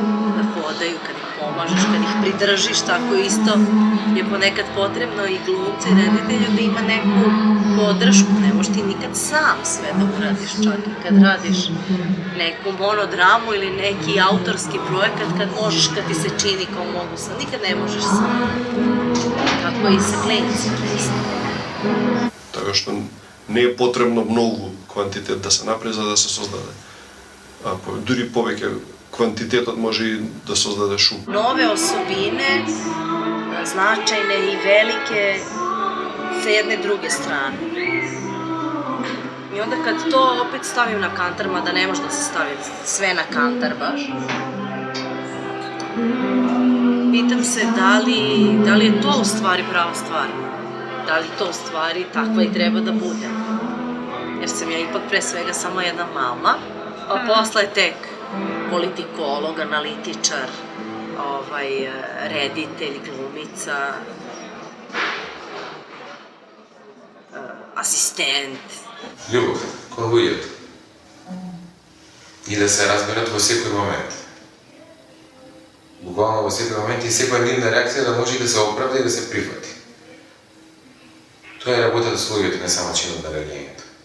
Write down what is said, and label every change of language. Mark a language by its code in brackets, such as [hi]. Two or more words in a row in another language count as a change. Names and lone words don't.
[sr] da hodaju, kad ih pomažeš, kad ih pridržiš, tako isto je ponekad potrebno i glumcu i reditelju da ima neku podršku, ne možeš ti nikad sam sve da uradiš, čak i kad radiš neku monodramu ili neki autorski projekat, kad možeš, kad ti se čini kao mogu sam, nikad ne možeš sam, kako i sa klincima isto. [mk] Така што не е потребно многу квантитет да се направи за да се создаде. Дури повеќе квантитетот може и да создаде шум. [sr] Nove osobine, značajne i velike, sa jedne druge strane. I onda kad to opet stavim na kantar, mada ne može da se stavi sve na kantar baš, pitam se da li je to u stvari prava stvar. Da li to u stvari takva i treba da bude. Jer sam ja ipak pre svega samo jedna mama, a posle tek politikolog, analitičar, reditelj, glumica, asistent. [mk] Љубов кон луѓето. И да се разберат во секој момент. Буквално во секој момент и секоја нивна реакција да може да се оправда и да се прифати. Тоа е работата со луѓето, не само чинот на религијата.